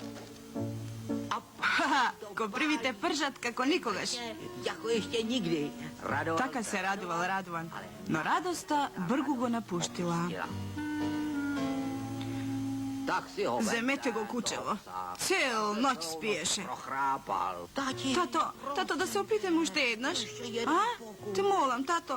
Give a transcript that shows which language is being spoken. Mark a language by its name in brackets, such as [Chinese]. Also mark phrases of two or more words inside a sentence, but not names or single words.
[Macedonian] Ко првите пржат како никогаш. [Czech] Jako ještě nikdy. [Macedonian] Така се радувал Радован, но радоста бргу го напуштила. [Czech] Tak si ho [Macedonian] Земете го кучево. Цел ноќ спиеше. [Czech] prochrápal. Tati, [Macedonian] Тато, да се опитам уште еднаш? А? Те молам, тато.